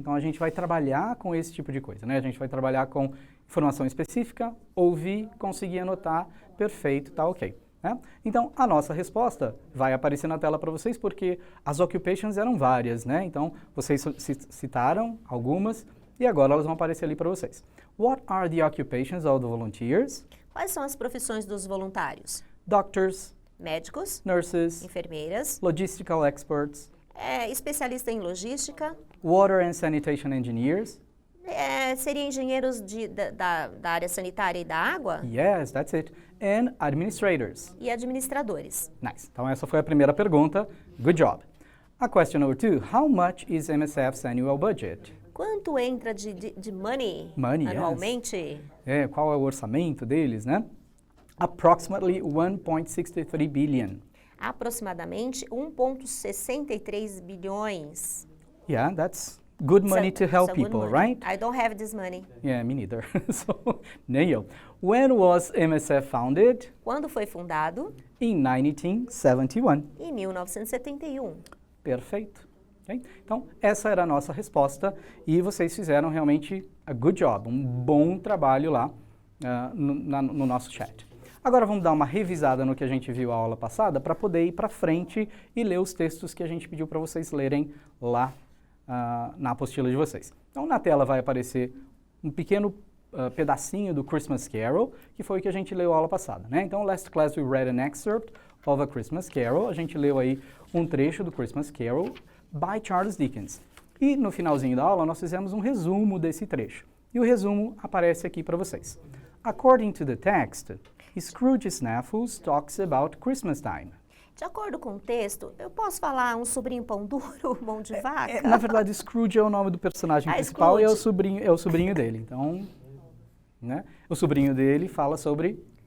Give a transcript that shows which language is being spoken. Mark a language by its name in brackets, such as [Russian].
[Portuguese] Então, a gente vai trabalhar com esse tipo de coisa, né? A gente vai trabalhar com informação específica, ouvir, conseguir anotar, perfeito, tá ok. Né? Então, a nossa resposta vai aparecer na tela para vocês, porque as occupations eram várias, né? Então, vocês citaram algumas e agora elas vão aparecer ali para vocês. [English] What are the occupations of the volunteers? [Portuguese] Quais são as profissões dos voluntários? [English] Doctors, [Portuguese] médicos, [English] nurses, [Portuguese] enfermeiras, [English] logistical experts, [Portuguese] especialista em logística, [English] water and sanitation engineers. [Portuguese] Seriam engenheiros da área sanitária e da água? [English] Yes, that's it. And administrators. [Portuguese] E administradores. [English] Nice. [Portuguese] Então essa foi a primeira pergunta. [English] Good job. A question number 2. How much is MSF's annual budget? [Portuguese] Quanto entra de money anualmente? [English] Yes. [Portuguese] Qual é o orçamento deles, né? [English] Approximately 1.63 billion. [Portuguese] Aproximadamente 1,63 bilhões. [English] Yeah, that's good money to help people, right? I don't have this money. Yeah, me neither. So, [Portuguese] nem eu. [English] When was MSF founded? [Portuguese] Quando foi fundado? [English] In 1971. [Portuguese] Em 1971. Perfeito. Okay? Então, essa era a nossa resposta e vocês fizeram realmente [English] a good job, [Portuguese] um bom trabalho lá no nosso chat. Agora vamos dar uma revisada no que a gente viu a aula passada para poder ir para frente e ler os textos que a gente pediu para vocês lerem lá na apostila de vocês. Então, na tela vai aparecer um pequeno pedacinho do Christmas Carol, que foi o que a gente leu a aula passada, né? [English] Então, last class we read an excerpt of A Christmas Carol. [Portuguese] A gente leu aí um trecho do Christmas Carol by Charles Dickens. E no finalzinho da aula nós fizemos um resumo desse trecho. E o resumo aparece aqui para vocês. [English] According to the text, Scrooge Snaffles talks about Christmas time. [Portuguese] De acordo com o texto, eu posso falar um sobrinho pão duro, mão de vaca? Na verdade, Scrooge é o nome do personagem principal Scrooge. E é o sobrinho dele. Então, né? O sobrinho dele fala sobre